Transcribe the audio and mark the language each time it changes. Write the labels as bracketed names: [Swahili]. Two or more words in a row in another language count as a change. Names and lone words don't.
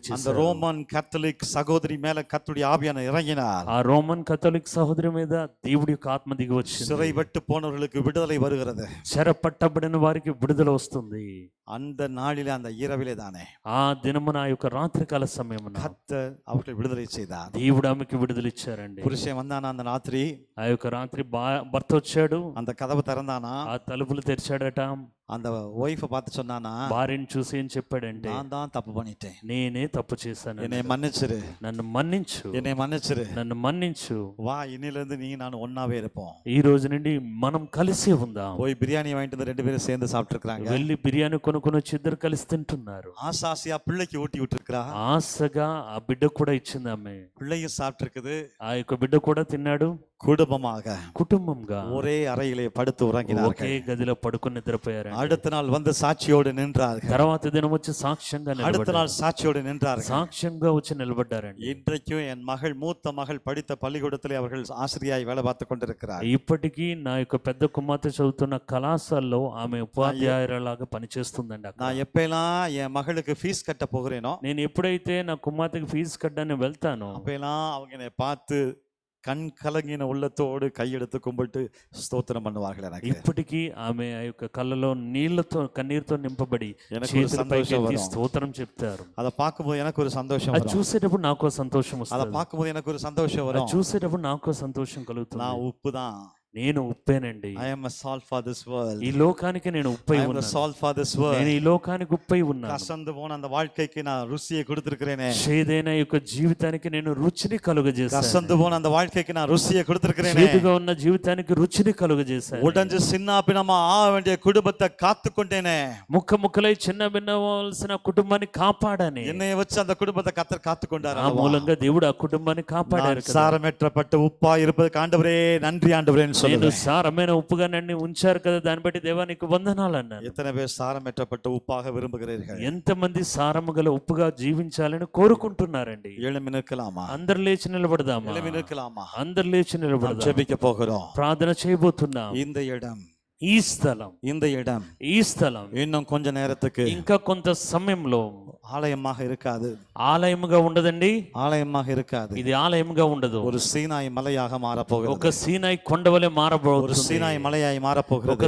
[Tamil] அந்த [Telugu] చేశాడు. [Tamil] ரோமன் கத்தோலிக் சகோதரி மேல கர்த்தருடைய ஆவியான இறங்கினார். [Telugu] ఆ రోమన్ కథోలిక్ సహోదరి మీద దేవుడి యొక్క ఆత్మ దిగి వచ్చింది. [Tamil] சிறைப்பட்டு போனவர்களுக்கு விடுதலை வருகிறது. [Telugu] చెర పట్టబడిన వారికి విడుదల వస్తుంది. [Tamil] அந்த நாளிலே அந்த இரவிலே தானே [Telugu] ఆ దినమున ఆ యొక్క రాత్రికాల సమయమున [Tamil] கர்த்தர் அவர்களை விடுதலை செய்தார். [Telugu] దేవుడు ఆమెకి విడుదల ఇచ్చారండి. [Tamil] புருஷன் வந்தானா அந்த ராத்திரி, [Telugu] ఆ యొక్క రాత్రి భర్త వచ్చాడు, [Tamil] அந்த కதவு திறந்தானா, [Telugu] ఆ తలుపులు తెరిచాడట. [Tamil] அந்த ஒய்ஃபை பார்த்து சொன்னானா, [Telugu] భార్యను చూసి ఏం చెప్పాడంటే, [Tamil] நான் தான் தப்பு பண்ணிட்டேன், [Telugu] నేనే తప్పు చేశాను, [Tamil] என்னை மன்னிச்சிரு, [Telugu] నన్ను మన్నించు, [Tamil] என்னை மன்னிச்சிரு, [Telugu] నన్ను మన్నించు, [Tamil] வா இன்னிலிருந்து நீ நான் ஒன்னாவே இருப்போம். [Telugu] ఈ రోజు నుండి మనం కలిసి ఉందాం. [Tamil] போய் பிரியாணி வாங்கிட்டு வந்து 2 பேரும் சேர்ந்து சாப்பிட்டு இருக்காங்க. [Telugu] వెళ్ళి బిర్యానీ కొనుక్కొని వచ్చి ఇద్దరు కలిసి తింటున్నారు. [Tamil] ஆசாசியா பிள்ளைக்கு ஊட்டி விட்டு இருக்கா, [Telugu] ఆశగా ఆ బిడ్డ కూడా ఇచ్చింది ఆమె. [Tamil] பிள்ளையும் சாப்பிட்டு இருக்குது, [Telugu] ఆ యొక్క బిడ్డ కూడా తిన్నాడు. [Tamil] குடும்பமாக [Telugu] కుటుంబంగా [Tamil] ஒரே அறையிலே படுத்து [Telugu] ఒకే [Tamil] உறங்கினார்கள். [Telugu] గదిలో పడుకొని నిద్రపోయారు. [Tamil] அடுத்த நாள் வந்து சாட்சியோடு நின்றார்கள். [Telugu] తర్వాత దినం వచ్చి సాక్ష్యంగా [Tamil] அடுத்த [Telugu] నిలబడ్డారు. [Tamil] நாள் சாட்சியோடு நின்றார்கள். [Telugu] సాక్ష్యంగా వచ్చి నిలబడ్డారండి. [Tamil] இன்றைக்கும் என் மகள் மூத்த மகள் படித்த பள்ளிக்கூடத்திலே அவர்கள் ஆசிரியாய் வேலை பார்த்து கொண்டிருக்கிறார். [Telugu] ఇప్పటికీ నా యొక్క పెద్ద కుమార్తె చదువుతున్న కళాశాలలో ఆమె ఉపాధ్యాయురాలాగా పనిచేస్తుందండి అక్కడ. [Tamil] நான் எப்பெல்லாம் என் மகளுக்கு ஃபீஸ் கட்ட போகிறேனோ, [Telugu] నేను ఎప్పుడైతే నా కుమార్తెకి ఫీజు కట్టడానికి వెళ్తానో [Tamil] அப்பெல்லாம் அவங்க என்னை பார்த்து கண் கலங்கின உள்ளத்தோடு கையெடுத்து கும்பிட்டு ஸ்தோத்திரம் பண்ணுவார்கள். எனக்கு [Telugu] ఇప్పటికీ ఆమె ఆ యొక్క కళ్ళలో నీళ్లతో కన్నీరుతో నింపబడి [Tamil] எனக்கு ஒரு [Telugu] చేతులు [Tamil] சந்தோஷம் [Telugu] పైకెత్తి [Tamil] வரும். [Telugu] స్తోత్రం చెప్తారు. [Tamil] அதை பார்க்கும்போது எனக்கு ஒரு சந்தோஷம் [Telugu] అది [Tamil] வரும். [Telugu] చూసేటప్పుడు నాకు సంతోషం [Tamil] அதை [Telugu] వస్తుంది. [Tamil] பார்க்கும்போது எனக்கு ஒரு சந்தோஷம் [Telugu] అది [Tamil] வரும். [Telugu] చూసేటప్పుడు నాకు సంతోషం కలుగుతుంది. [Tamil] நான் உப்பு தான். [Telugu] నేను ఉప్పేనండి. [English] I am a salt for this world. [Telugu] ఈ లోకానికి నేను ఉప్పై [English] I am the [Telugu] ఉన్నాను. [English] salt for this world. [Telugu] నేను ఈ లోకానికి ఉప్పై ఉన్నాను. [Tamil] கசந்து போன அந்த வாழ்க்கைக்கு நான் ருசியை கொடுத்திருக்கிறேனே. [Telugu] చేదైన యొక్క జీవితానికి నేను రుచిని కలుగజేశాను. [Tamil] கசந்து போன அந்த வாழ்க்கைக்கு நான் ருசியை கொடுத்திருக்கிறேனே. [Telugu] చేదుగా ఉన్న జీవితానికి రుచిని కలుగజేశాను. [Tamil] உடைஞ்சு சின்னாபினமா ஆக வேண்டிய குடும்பத்தை காத்து கொண்டேனே. [Telugu] ముక్క ముక్కలై చిన్న భిన్నవలసిన కుటుంబాన్ని కాపాడాని. [Tamil] என்னைய வச்சு அந்த குடும்பத்தை கத்தர் காத்து கொண்டார். [Telugu] ఆ మూలంగా దేవుడు ఆ కుటుంబాన్ని కాపాడారు కదా. [Tamil] சாரமேற்றப்பட்ட உப்பா இருப்பதற்கு ஆண்டவரே நன்றி ஆண்டவரேன்னு [Telugu] నేను [Tamil] சொல்லுவேன். [Telugu] సారమైన ఉప్పుగా నన్ను ఉంచారు కదా, దాన్ని బట్టి దేవా నీకు వందనాలు అన్నాను. [Tamil] எத்தனை பேர் சாரமேற்றப்பட்ட உப்பாக விரும்புகிறீர்கள்? [Telugu] ఎంతమంది సారము గల ఉప్పుగా జీవించాలని కోరుకుంటున్నారండి? [Tamil] எழும்பி நிற்கலாமா? [Telugu] అందరు లేచి నిలబడదామా? [Tamil] எழும்பி நிற்கலாமா? [Telugu] అందరు లేచి [Tamil] நாம் [Telugu] నిలబడదాం. [Tamil] ஜெபிக்க போகிறோம். [Telugu] ప్రార్థన చేయబోతున్నాం. [Tamil] இந்த இடம், [Telugu] ఈ స్థలం, [Tamil] இந்த இடம் [Telugu] ఈ స్థలం [Tamil] இன்னும் கொஞ்ச நேரத்துக்கு [Telugu] ఇంకా కొంత సమయంలో [Tamil] ஆலயமாக இருக்காது. [Telugu] ఆలయముగా ఉండదండి. [Tamil] ஆலயமாக இருக்காது. [Telugu] ఇది ఆలయముగా ఉండదు. [Tamil] ஒரு சீனாய் மலையாக மாறப்போகிறது. [Telugu] ఒక సీనాయి కొండవలే [Tamil] ஒரு [Telugu] మారబోతుంది. [Tamil] சீனாய் மலையாய் [Telugu] ఒక [Tamil] மாறப்போகிறது.